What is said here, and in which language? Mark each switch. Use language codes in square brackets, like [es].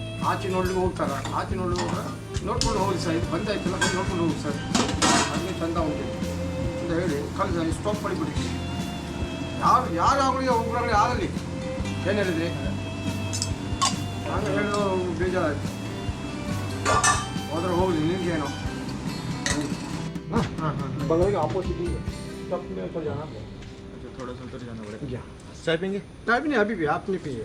[kn] ಆಚೆ ನೋಡ್ಲಿಕ್ಕೆ ಹೋಗ್ತಾರೆ, ಆಚೆ ನೋಡ್ಲಿಕ್ಕೆ ಹೋಗ್ರೆ ನೋಡ್ಕೊಂಡು ಹೋಗಿ ಸರ್, ಇದು ಬಂದಾಯ್ತಲ್ಲ ನೋಡ್ಕೊಂಡು ಹೋಗಿ ಸರ್, ಹಾಗೆ ಚಂದ ಉಂಟು ಅಂತ ಹೇಳಿ ಕಳಿಸಿ ಸ್ಟಾಪ್ ಮಾಡಿ ಬಿಡ್ತೀವಿ. ಯಾರಾಗಲಿ ಒಬ್ಬರಾಗಲಿ ಆಗಲಿ ಏನು ಹೇಳಿದ್ರಿ ನಾನು ಹೇಳೋ ಬೇಜಾರಾಯ್ತು. ಹೋದ್ರೆ ಹೋಗಲಿ ನಿಮಗೇನೋ [hi] बगल के ऑपोजिट ही है, तब में तो जाना पड़ेगा। अच्छा थोड़ा सा उधर जाना पड़ेगा। चाय पियेंगे? चाय भी नहीं, अभी भी आपने पिए।